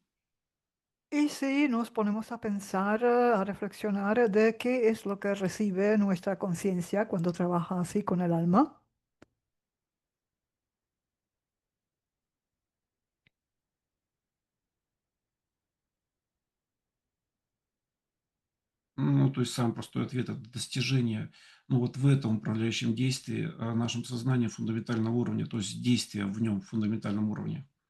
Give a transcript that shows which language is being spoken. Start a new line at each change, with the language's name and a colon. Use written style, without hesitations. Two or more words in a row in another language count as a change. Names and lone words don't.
Spanish: Y si nos ponemos a pensar, a reflexionar de qué es lo que recibe nuestra conciencia cuando trabaja así con el alma.
Russian: ну, то есть сам простой ответ– это достижение, ну, вот в этом управляющем действии нашим сознанием фундаментального уровня, то есть действия в нем фундаментальном уровне.